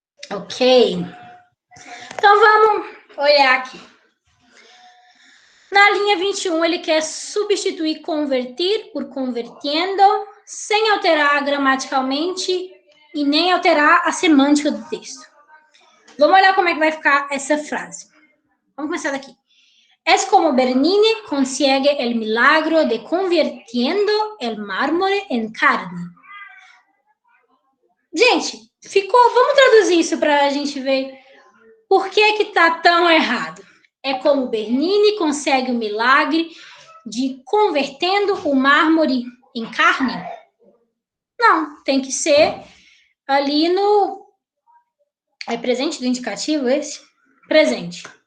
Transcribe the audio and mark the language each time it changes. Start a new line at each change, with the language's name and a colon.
Portuguese: Ok. Então, vamos olhar aqui. Na linha 21, ele quer substituir convertir por convertendo, sem alterar gramaticalmente e nem alterar a semântica do texto. Vamos olhar como é que vai ficar essa frase. Vamos começar daqui.
Spanish: Es como Bernini consigue el milagro de convirtiendo el mármore en carne.
Portuguese: Gente, vamos traduzir isso para a gente ver por que tá tão errado. É como Bernini consegue o milagre de convertendo o mármore em carne? Não, tem que ser ali no... É presente do indicativo esse? Presente.